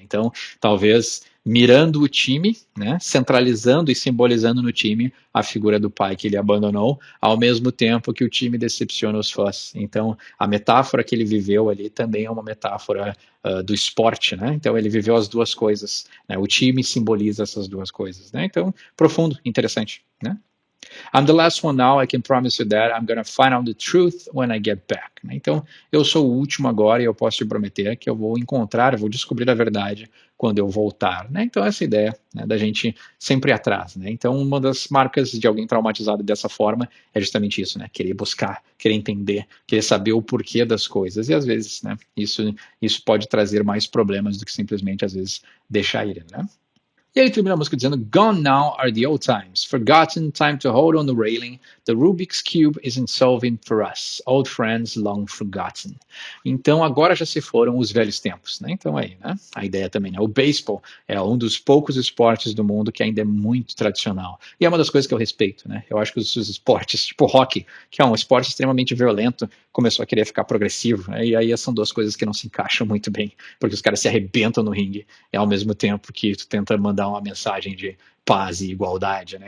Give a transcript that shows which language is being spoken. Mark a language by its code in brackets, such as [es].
[pt] Então talvez mirando o time, né? Centralizando e simbolizando no time a figura do pai que ele abandonou, ao mesmo tempo que o time decepciona os fãs. Então a metáfora que ele viveu ali também é uma metáfora do esporte, né? Então ele viveu as duas coisas, né? O time simboliza essas duas coisas, né? Então profundo, interessante, né? [en] I'm the last one now, I can promise you that I'm gonna find out the truth when I get back. [pt] Né? Então, eu sou o último agora e eu posso te prometer que eu vou descobrir a verdade quando eu voltar. Né? Então, essa ideia, né, da gente sempre ir atrás. Né? Então, uma das marcas de alguém traumatizado dessa forma é justamente isso, né? Querer buscar, querer entender, querer saber o porquê das coisas. E às vezes, né, isso pode trazer mais problemas do que simplesmente, às vezes, deixar ir. Né? E ele termina a música dizendo: [en] Gone now are the old times, forgotten, time to hold on the railing, the Rubik's Cube isn't solving for us, old friends long forgotten. [pt] Então agora já se foram os velhos tempos, né? Então aí, né? A ideia também, né? O beisebol é um dos poucos esportes do mundo que ainda é muito tradicional. E é uma das coisas que eu respeito, né? Eu acho que os esportes, tipo hockey, que é um esporte extremamente violento, começou a querer ficar progressivo, né? E aí são duas coisas que não se encaixam muito bem, porque os caras se arrebentam no ringue, e ao mesmo tempo que tu tenta mandar uma mensagem de paz e igualdade, né?